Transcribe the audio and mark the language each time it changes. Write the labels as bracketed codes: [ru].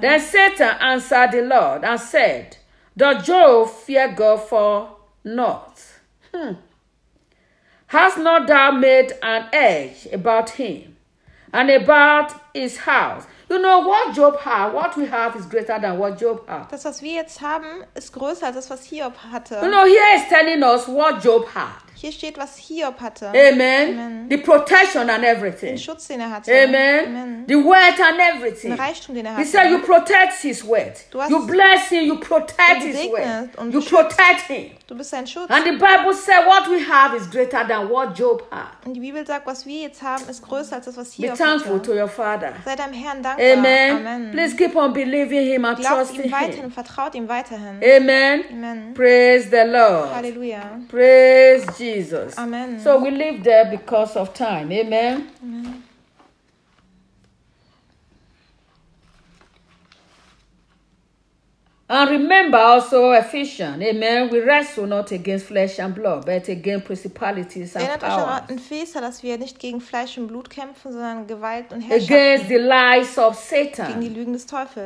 [en] Then Satan answered the Lord and said, doth Job fear God for naught? Hast not thou made an edge about him? And about his house. You know, what Job had, what we have is greater than what Job had. [de] Das, was wir jetzt haben, ist größer als das, was Hiob hatte. [en] You know, here is telling us what Job had. [de] Hier steht, was Hiob hatte. [en] Amen. Amen. The protection and everything. [de] Den Schutz, den er hatte. [en] Amen. Amen. The wealth and everything. [de] Den Reichtum, den er hatte. [en] He said, you protect his wealth. [de] Du hast [en] you bless him, you protect his wealth. [de] Und [en] you protect him. [de] Du bist sein Schutz. [en] And the Bible said, what we have is greater than what Job had. [de] Und die Bibel sagt, was wir jetzt haben, ist größer als das, was Hiob hatte. [en] Be thankful [de] hatte. [en] To your father. [de] Sei deinem Herrn dankbar. [en] Amen. Amen. Please keep on believing him and [de] glaub [en] trusting [de] ihm weiterhin, [en] him. [de] Vertraut ihm weiterhin. [en] Amen. Amen. Praise the Lord. [de] Hallelujah. [en] Praise Jesus. Amen. So we live there because of time. Amen. Amen. And remember also Ephesians, amen, we wrestle not against flesh and blood, but against principalities and [de] erinnert [en] powers. [de] Erinnert euch an Epheser, dass wir nicht gegen Fleisch und Blut kämpfen, sondern Gewalt und Herrschaft. [en] Against the lies of Satan. [de] Gegen die Lügen des Teufels.